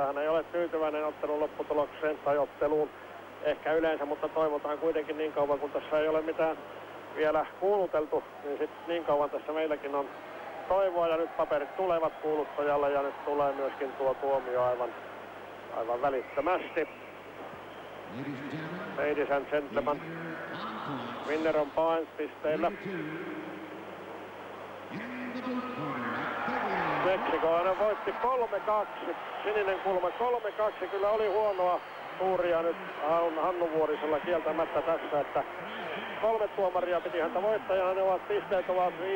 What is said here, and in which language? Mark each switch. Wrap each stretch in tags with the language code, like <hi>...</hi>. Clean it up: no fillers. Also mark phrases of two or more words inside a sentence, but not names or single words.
<fi>Hän ei ole tyytyväinen ottelun lopputulokseen tai otteluun ehkä yleensä, mutta toivotaan kuitenkin niin kauan, kun tässä ei ole mitään vielä kuuluteltu, niin sitten niin kauan tässä meilläkin on toivoa ja nyt paperit tulevat kuuluttajalle ja nyt tulee myöskin tuo tuomio aivan välittömästi.</fi> <en>Ladies and gentlemen, winner on points pisteillä.</en> <fi>Meksiko aina voitti 3-2, sininen kulma 3-2, kyllä oli huonoa tuuria nyt Hannu Vuorisella kieltämättä tässä, että 3 tuomaria piti häntä voittajana, ne ovat pisteet ovat 58-59,</fi>